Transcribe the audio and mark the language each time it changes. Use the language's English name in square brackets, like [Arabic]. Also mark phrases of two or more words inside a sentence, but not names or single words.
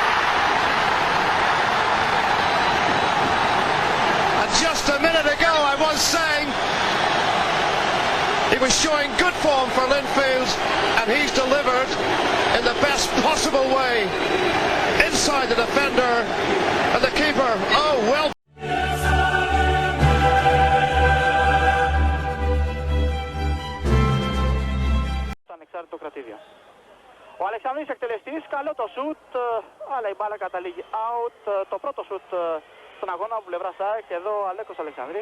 [English] And just a minute ago, I was saying he was showing good form for Linfield, and he's delivered in the best possible way. Inside the defender and the keeper. Oh, well. [Greek] Το κρατήδιο. Ο Αλεξανδρής εκτελεστής, καλό το σουτ, αλλά η μπάλα καταλήγει out. Το πρώτο σουτ στον αγώνα από πλευρά ΣΑΕΚ, εδώ ο Αλέκος Αλεξανδρής.